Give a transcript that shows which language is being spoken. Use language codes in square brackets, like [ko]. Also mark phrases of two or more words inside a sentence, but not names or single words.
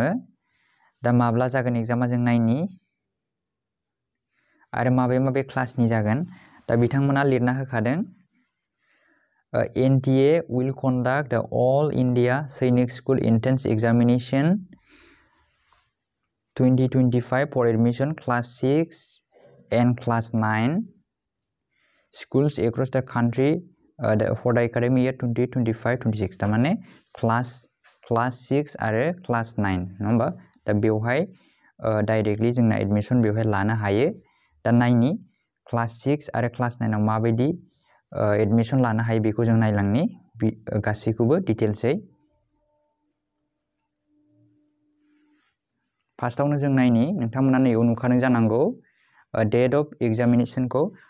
[brx] दा माब्ला जागोन एग्जामा जों नायनि आरो माबे क्लासनि जागोन। दा बिथांमोना लिरना होखादों [en] NTA will conduct the All India Sainik School Entrance Examination 2025 for admission class 6 and class 9 schools across the country for the academic year 2025-26। [brx] तारमाने class 6 आरो class 9 नङा होमबा। दा बेवहाय डाइरेक्टलि जोंना एडमिसन बेवहाय लानो हायो। दा नायनि class 6 आरो class 9 आव माबायदि एडमिसन लानो हायो बेखौ जों नायलांनि गासैखौबो डिटेल्सै। फार्स्टआवनो जों नायनि, नोंथांमोना नैयाव नुखादों जानांगौ [en] date of examination.